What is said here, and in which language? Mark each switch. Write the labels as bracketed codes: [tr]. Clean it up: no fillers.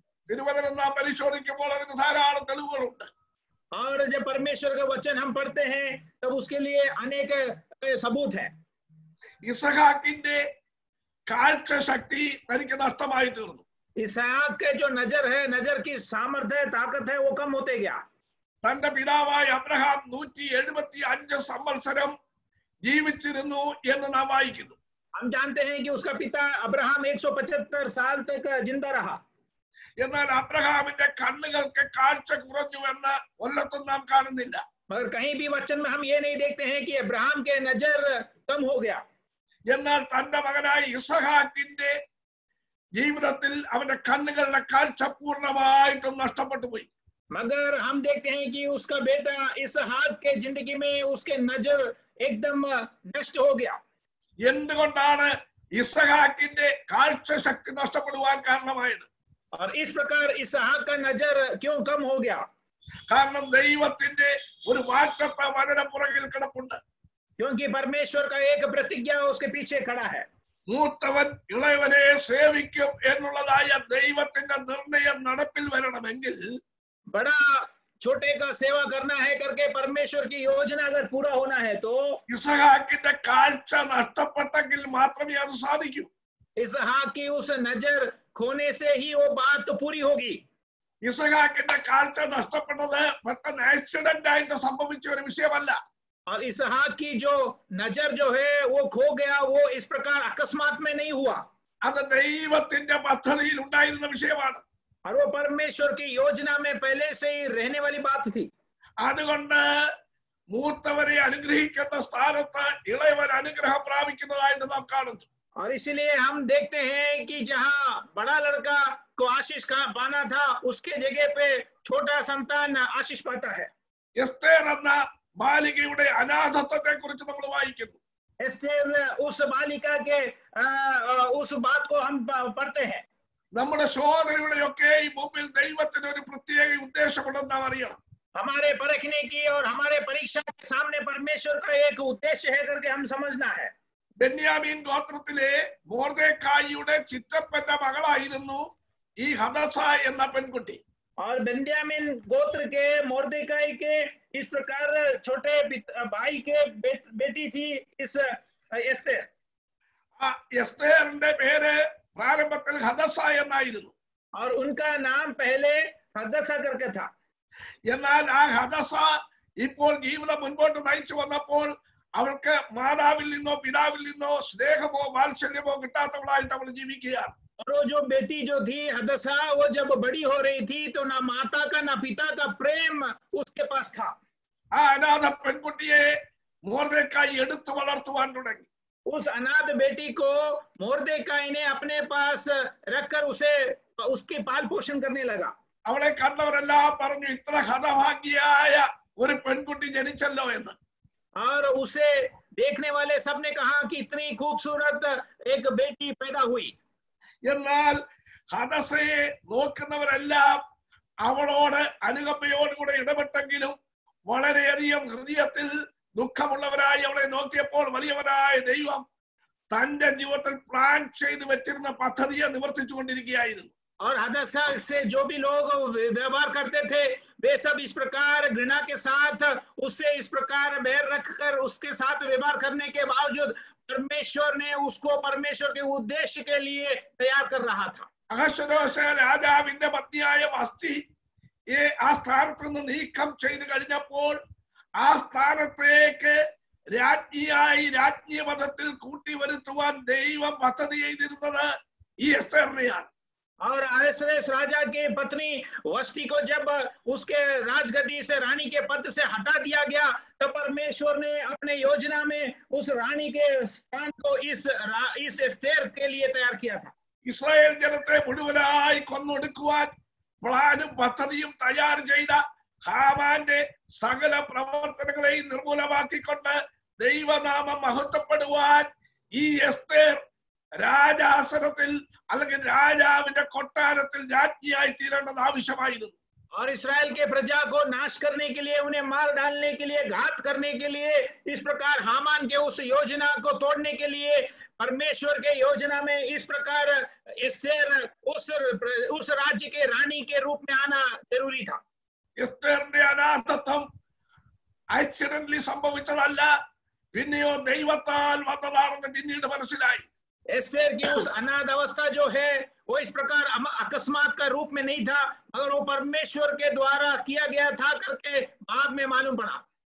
[ml] തിരുവചനം നാം പരിശോധിക്കുമ്പോൾ അതിന് ധാരാളം തെളിവുകളുണ്ട്. [hi] और जब परमेश्वर का वचन हम पढ़ते हैं तब उसके लिए अनेक सबूत है. [ml] ഇസഹാക്കിന്റെ കാഴ്ച ശക്തി തനിക്ക് നഷ്ടമായി തീർന്നു. [hi] इसहाक के जो नजर है, नजर की सामर्थ्य है, ताकत है, वो कम होते गया. [ml] തന്റെ പിതാവായ അബ്രഹാം 175 സംവത്സരം ജീവിച്ചിരുന്നു എന്ന് നാം വായിക്കുന്നു. [hi] हम जानते हैं कि उसका पिता अब्राहम 175 साल तक जिंदा रहा. [ml] എന്നാൽ അബ്രഹാമിന്റെ കണ്ണുകൾക്ക് കാഴ്ച കുറഞ്ഞു എന്ന് ഒരിടത്തും നാം കാണുന്നില്ല. [hi] मगर कहीं भी वचन में हम ये नहीं देखते हैं कि अब्राहम के नजर कम हो गया. [ml] എന്നാൽ തന്റെ മകനായ ഇസഹാക്കിന്റെ ജീവിതത്തിൽ അവന്റെ കണ്ണുകളുടെ കാഴ്ച പൂർണ്ണമായിട്ടും നഷ്ടപ്പെട്ടു പോയി. [hi] मगर हम देखते हैं कि उसका बेटा इसहाक के जिंदगी में उसके नजर एकदम नष्ट हो गया. [ml] എന്തുകൊണ്ടാണ് ഇസഹാക്കിന്റെ കാഴ്ച ശക്തി നഷ്ടപ്പെടുവാൻ കാരണമായത്? [hi] और इस प्रकार इसहाक का नजर क्यों कम हो गया? [ml] കാരണം ദൈവത്തിന്റെ ഒരു വാഗ്ദത്ത വചനം പുറകിൽ കിടപ്പുണ്ട്. [hi] क्योंकि परमेश्वर का एक प्रतिज्ञा उसके पीछे खड़ा है. [ml] മൂത്തവൻ ഇളയവനെ സേവിക്കും എന്നുള്ളതായ ദൈവത്തിന്റെ നിർണയം നടപ്പിൽ വരണമെങ്കിൽ [hi] बड़ा छोटे का सेवा करना है करके परमेश्वर की योजना अगर पूरा होना है तो [ml] ഇസഹാക്കിന്റെ കാഴ്ച നഷ്ടപ്പെട്ടെങ്കിൽ മാത്രമേ അത് സാധിക്കൂ. [hi] इसहाक की उस नजर खोने से ही वो बात तो पूरी होगी. [ml] ഇസഹാക്കിന്റെ കാഴ്ച നഷ്ടപ്പെട്ടത് പെട്ടെന്ന് ആക്സിഡന്റ് ആയിട്ട് സംഭവിച്ച ഒരു വിഷയമല്ല. [hi] और इसहाक की जो नजर जो है वो खो गया, वो इस प्रकार अकस्मात में नहीं हुआ. [ml] അത് ദൈവത്തിന്റെ പദ്ധതിയിൽ ഉണ്ടായിരുന്ന വിഷയമാണ്. [hi] और वो परमेश्वर की योजना में पहले से ही रहने वाली बात थी. [ml] അതുകൊണ്ട് മൂത്തവരെ അനുഗ്രഹിക്കേണ്ട സ്ഥാനത്ത് ഇളയവൻ അനുഗ്രഹം പ്രാപിക്കുന്നതായിട്ട് നാം കാണുന്നു. [hi] और इसलिए हम देखते हैं कि जहां बड़ा लड़का को आशीष का पाना था, उसके जगह पे छोटा संतान आशीष पाता है. [ml] എസ്തേർ എന്ന ബാലികയുടെ അനാഥത്വത്തെ കുറിച്ച് നമ്മൾ വായിക്കുന്നു. [hi] एस्तेर उस बालिका के उस बात को हम पढ़ते हैं. [ml] നമ്മുടെ ശോധനയുടെയൊക്കെ ഈ മുമ്പിൽ ദൈവത്തിന് ഒരു പ്രത്യേക ഉദ്ദേശമുണ്ടെന്ന് നാം അറിയണം. [hi] हमारे परखने की और हमारे परीक्षा के सामने परमेश्वर का एक उद्देश्य है करके हम समझना है. [ml] ബെന്യാമീൻ ഗോത്രത്തിലെ മൊർദെഖായിയുടെ ചിറ്റപ്പന്റെ മകളായിരുന്നു ഈ ഹദസ എന്ന പെൺകുട്ടി. [hi] और बेन्यामीन गोत्र के मोर्देकाई के इस प्रकार छोटे भाई के बेटी थी इस एस्तेर. [ml] എസ്തേറിന്റെ പേര് പ്രാരംഭത്തിൽ ഹദസ എന്നായിരുന്നു. [hi] और उनका नाम पहले हदसा करके था. [ml] എന്നാൽ ആ ഹദസ ഇപ്പോൾ ജീവിതം മുൻപോട്ട് നയിച്ചു വന്നപ്പോൾ അവൾക്ക് മാതാവിൽ നിന്നോ പിതാവിൽ നിന്നോ സ്നേഹമോ വാത്സല്യമോ കിട്ടാത്തവളായിട്ട് അവൾ ജീവിക്കുകയാണ്. [hi] और वो जो बेटी जो थी हदसा, वो जब बड़ी हो रही थी तो ना माता का ना पिता का प्रेम उसके पास था. [ml] ആ അനാഥ പെൺകുട്ടിയെ മൊർദെഖായി എടുത്തു വളർത്തുവാൻ തുടങ്ങി. [hi] उस अनाथ बेटी को मोर्देकाई ने अपने पास रखकर उसे उसके पाल पोषण करने लगा. [ml] അവളെ കണ്ടവരെല്ലാം പറഞ്ഞു, ഇത്ര ഹതഭാഗ്യയായ ഒരു പെൺകുട്ടി ജനിച്ചല്ലോ എന്ന്. [hi] और उसे देखने वाले सबने कहा कि इतनी खूबसूरत एक बेटी पैदा हुई. [ml] എന്നാൽ ഹദസയെ നോക്കുന്നവരെല്ലാം അവളോട് അനുകമ്പയോടുകൂടെ ഇടപെട്ടെങ്കിലും വളരെയധികം ഹൃദയത്തിൽ ദുഃഖമുള്ളവരായി അവളെ നോക്കിയപ്പോൾ വലിയവനായ ദൈവം തന്റെ ജീവിതത്തിൽ പ്ലാൻ ചെയ്തു വെച്ചിരുന്ന പദ്ധതിയെ നിവർത്തിച്ചുകൊണ്ടിരിക്കുകയായിരുന്നു. [hi] और हदसा से जो भी लोग व्यवहार करते थे वे सब इस प्रकार घृणा के साथ उससे इस प्रकार बैर रखकर उसके साथ व्यवहार करने के बावजूद परमेश्वर ने उसको परमेश्वर के उद्देश्य के लिए तैयार कर रहा था. [ml] അഹശ്വേരോശ് രാജാവിന്റെ പത്നിയായ വസ്തി ആ സ്ഥാനത്ത് നിന്ന് നീക്കം ചെയ്ത് കഴിഞ്ഞപ്പോൾ ആ സ്ഥാനത്തേക്ക് രാജ്ഞിയായി രാജ്ഞി പദത്തിൽ കൂട്ടി വരുത്തുവാൻ ദൈവം പദ്ധതി ചെയ്തിരുന്നത് ഈ എസ്തേറിനെയാണ്. [hi] और ahasuerus राजा के पत्नी वस्ती को जब उसके राजगद्दी से रानी के पद से हटा दिया गया तो परमेश्वर ने अपने योजना में उस रानी के स्थान को इस एस्तेर के लिए तैयार किया था. [ml] ഇസ്രായേൽ ജനത്തെ മുഴുവനായി കൊന്നൊടുക്കുവാൻ പ്ലാനും പദ്ധതിയും തയ്യാർ ചെയ്ത ഹാമാന്റെ സകല പ്രവർത്തനങ്ങളെയും നിർമൂലമാക്കിക്കൊണ്ട് ദൈവനാമം മഹത്വപ്പെടുവാൻ ഈ എസ്തേർ രാജാസനത്തിൽ അല്ലെങ്കിൽ രാജാവിന്റെ കൊട്ടാരത്തിൽ രാജ്ഞിയായി തീരേണ്ടത് ആവശ്യമായിരുന്നു. [hi] और इस्राएल के प्रजा को नाश करने के लिए, उन्हें मार डालने के लिए, घात करने के लिए, इस प्रकार हामान के उस योजना को तोड़ने के लिए परमेश्वर के योजना में इस प्रकार एस्तेर उस राज्य के रानी के रूप में आना जरूरी था. [ml] എസ്തേറിന്റെ അനാഥത്വം ആക്സിഡന്റലി സംഭവിച്ചതല്ല, പിന്നെയോ ദൈവത്താൽ വന്നതാണെന്ന് പിന്നീട് മനസ്സിലായി. [hi] एस्तेर की उस अनाथ अवस्था जो है वो इस प्रकार अकस्मात का रूप में नहीं था, मगर वो परमेश्वर के द्वारा किया गया था करके बाद में मालूम पड़ा।